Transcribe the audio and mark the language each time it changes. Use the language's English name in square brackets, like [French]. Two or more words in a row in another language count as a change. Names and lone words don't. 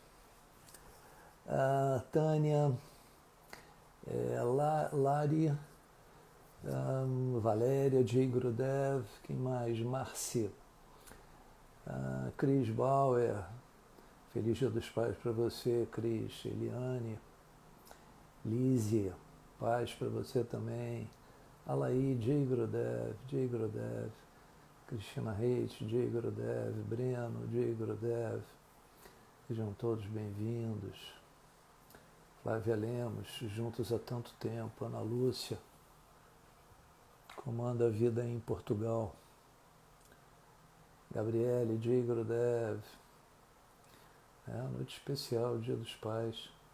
[Hindi] Tânia, Lari, Valéria, जय गुरुदेव. [Portuguese] Quem mais? Marci. Cris Bauer, feliz Dia dos Pais para você, Cris. Eliane, Lízia, paz para você também. [Hindi] Alaí, जय गुरुदेव, जय गुरुदेव. Cristina Reis, जय गुरुदेव. Breno, जय गुरुदेव. [Portuguese] Sejam todos bem-vindos. Flávia Lemos, juntos há tanto tempo. Ana Lúcia, como anda a vida em Portugal? [Hindi] Gabriele, जय गुरुदेव. [Portuguese] Noite especial, Dia dos Pais.